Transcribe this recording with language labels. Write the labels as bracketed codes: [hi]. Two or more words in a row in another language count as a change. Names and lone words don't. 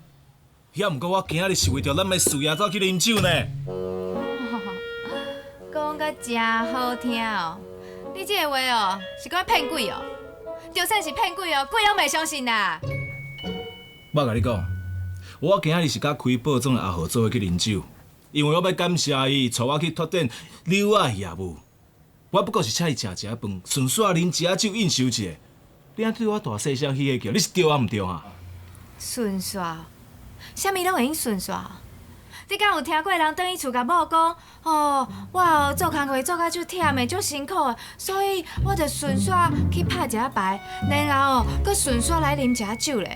[nan] 也毋过我今仔日是为着咱的事业走去啉酒呢。讲甲真好听哦！你这个话哦，是讲骗鬼哦？就算是骗鬼哦，鬼拢袂相信啦。我甲你讲，我今仔日是甲开报总的阿豪做伙去啉酒，因为我要感谢伊带我去拓展柳仔业务。我不过是请伊食一饭，顺续啉一下酒应酬一下。你安对我大细声嘻个叫，你是对啊毋对啊？顺续，啥物拢会用顺续？你敢有听过人转去厝甲某讲，哦，我做工课做甲足忝的，足辛苦的，所以我就顺续去拍一下牌，然后搁顺续来啉一下酒咧。